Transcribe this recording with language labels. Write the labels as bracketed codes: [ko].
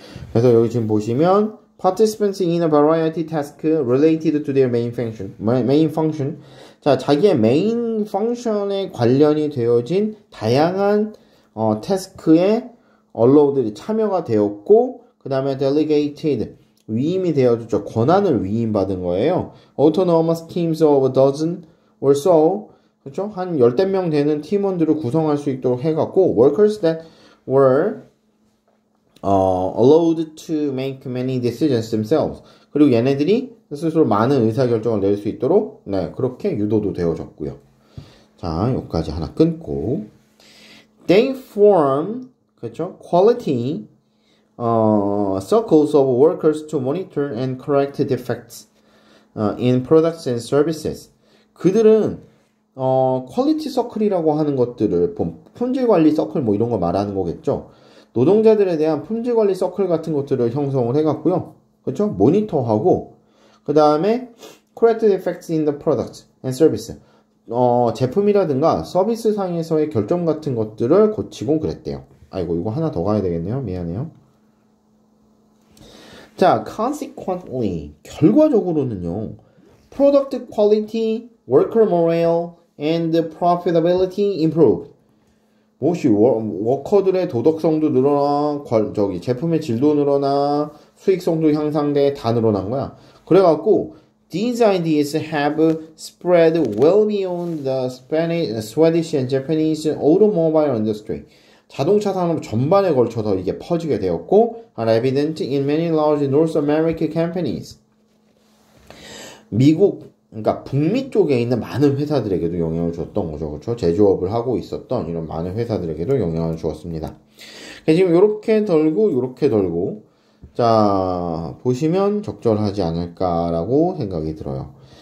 [ko] 그래서 여기 지금 보시면 [en] participants in a variety task related to their main function. [ko] 자, 자기의 메인 펑션에 관련이 되어진 다양한 태스크에 allowed 참여가 되었고, 그 다음에 delegated 위임이 되어졌죠. 권한을 위임받은 거예요. [en] autonomous teams of a dozen or so, [ko] 그렇죠? 한 10명 되는 팀원들을 구성할 수 있도록 해갖고 [en] workers that were allowed to make many decisions themselves. [ko] 그리고 얘네들이 스스로 많은 의사결정을 낼 수 있도록 그렇게 유도도 되어졌고요. 자, 여기까지 하나 끊고 [en] They form [ko] 그렇죠? [en] quality circles of workers to monitor and correct defects in products and services. [ko] 그들은 퀄리티 서클이라고 하는 것들을 품질 관리 서클 뭐 이런 거 말하는 거겠죠. 노동자들에 대한 품질 관리 서클 같은 것들을 형성을 해갖고요. 그렇죠? 모니터하고 그 다음에 [en] correct defects in the products and services. [ko] 제품이라든가 서비스 상에서의 결점 같은 것들을 고치곤 그랬대요. 아이고 이거 하나 더 가야 되겠네요. 미안해요. 자, consequently 결과적으로는요. [en] product quality, worker morale, and profitability improved. [ko] 무엇이 워커들의 도덕성도 늘어나, 제품의 질도 늘어나, 수익성도 향상돼, 다 늘어난 거야. 그래갖고 [en] these ideas have spread well beyond the Swedish and Japanese automobile industry. [ko] 자동차 산업 전반에 걸쳐서 이게 퍼지게 되었고, [en] are evident in many large North American companies. [ko] 미국, 그러니까 북미 쪽에 있는 많은 회사들에게도 영향을 줬던 거죠. 그렇죠? 제조업을 하고 있었던 이런 많은 회사들에게도 영향을 주었습니다. 지금 요렇게 덜고, 자, 보시면 적절하지 않을까라고 생각이 들어요.